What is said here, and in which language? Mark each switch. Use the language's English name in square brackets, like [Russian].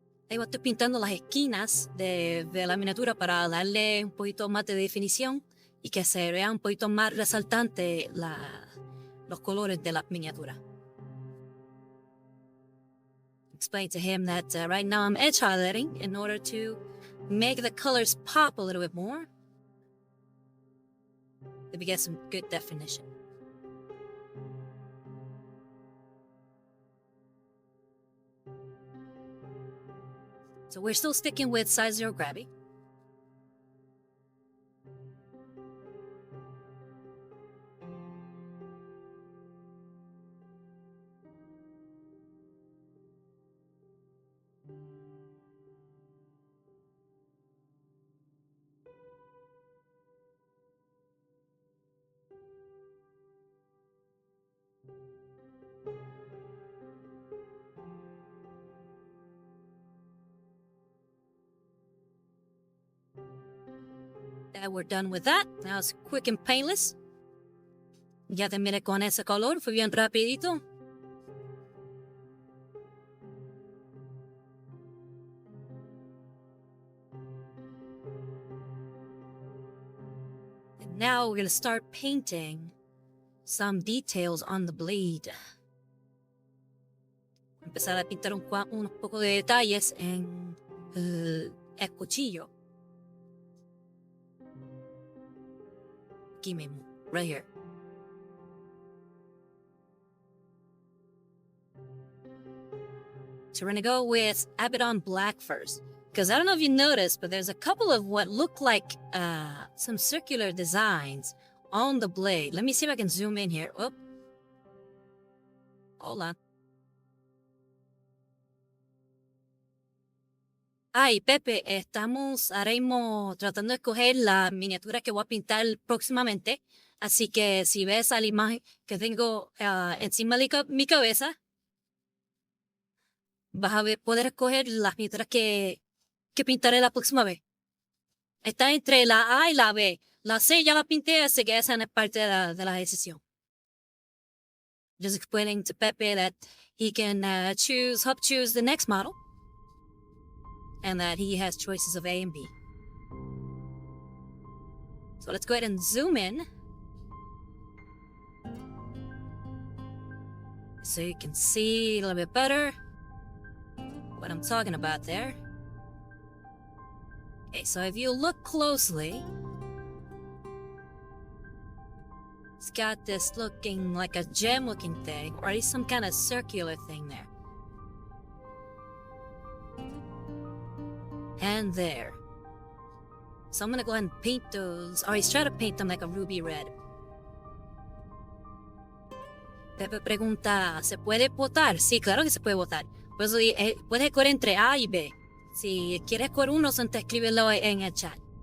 [Spanish] Ahí estoy pintando las esquinas de la miniatura para darle un poquito más de definición y que se vea un poquito más resaltante los colores de la miniatura. [English] Explain to him that right now I'm edge highlighting in order to make the colors pop a little bit more. That we get some good definition. So we're still sticking with size 0 gravity. We're done with that. Now it's quick and painless. [Spanish] Ya terminé con ese color, fue bien rapidito. [English] And now we're going to start painting some details on the blade. [Spanish] Empezar a pintar unos pocos de detalles en el cuchillo. Aquí mismo, [English] right here. So we're gonna go with Abaddon Black first. Because I don't know if you noticed, but there's a couple of what look like some circular designs on the blade. Let me see if I can zoom in here. Oh. Hold on. [Spanish] Ay, Pepe, estamos ahora mismo tratando de escoger la miniatura que voy a pintar próximamente. Así que si ves a la imagen que tengo encima de mi cabeza, vas a poder escoger las miniaturas que pintaré la próxima vez. Está entre la A y la B. La C ya la pinté, así que esa no es parte de la decisión. [English] Just explaining to Pepe that he can help choose the next model, and that he has choices of A and B. So let's go ahead and zoom in, so you can see a little bit better what I'm talking about there. Okay, so if you look closely, it's got this looking like a gem looking thing, or at least some kind of circular thing there. And there. So I'm gonna go ahead and paint those, or he's trying to paint them like a ruby red. [Spanish] Pepe pregunta, ¿se puede votar? Sí, claro que se puede votar. Por eso puedes escoger entre A y B. Si quieres escoger uno, te escríbelo en el chat.